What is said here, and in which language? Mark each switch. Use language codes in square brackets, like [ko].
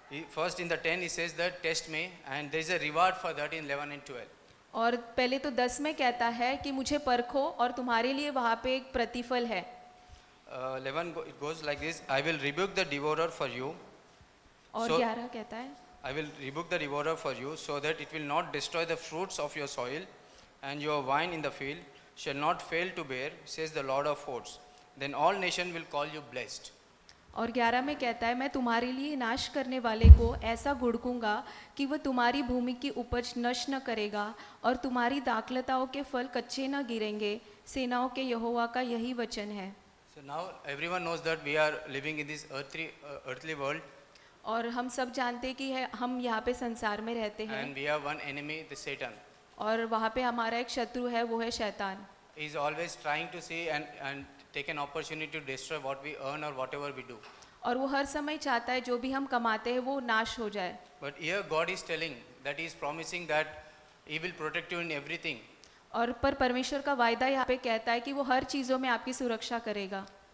[en] First in the 10 he says that test me, and there is a reward for that in 11 and 12. [hi] और पहले तो 10 में कहता है कि मुझे परखो और तुम्हारे लिए वहाँ पे एक प्रतिफल है। [en] 11 it goes like this: I will rebuke the devourer for you. [hi] और [en] So- [hi] 11 कहता है [en] I will rebuke the devourer for you, so that it will not destroy the fruits of your soil, and your vine in the field shall not fail to bear, says the Lord of hosts. Then all nations will call you blessed. [hi] और 11 में कहता है मैं तुम्हारे लिए नाश करने वाले को ऐसा गुड़कूंगा कि वह तुम्हारी भूमि की उपज नष्ट न करेगा और तुम्हारी दाखलताओं के फल कच्चे न गिरेंगे। सेनाओं के यहोवा का यही वचन है। [en] So now everyone knows that we are living in this earthly world, [hi] और हम सब जानते हैं कि हम यहाँ पे संसार में रहते हैं [en] and we have one enemy, the Satan. [hi] और वहाँ पे हमारा एक शत्रु है, वो है शैतान। [en] He is always trying to see and take an opportunity to destroy what we earn or whatever we do. [hi] और वो हर समय चाहता है जो भी हम कमाते हैं वो नाश हो जाए। [en] But here God is telling that He is promising that He will protect you in everything. [hi] और पर परमेश्वर का वायदा यहाँ पे कहता है कि वो हर चीज़ों में आपकी सुरक्षा करेगा।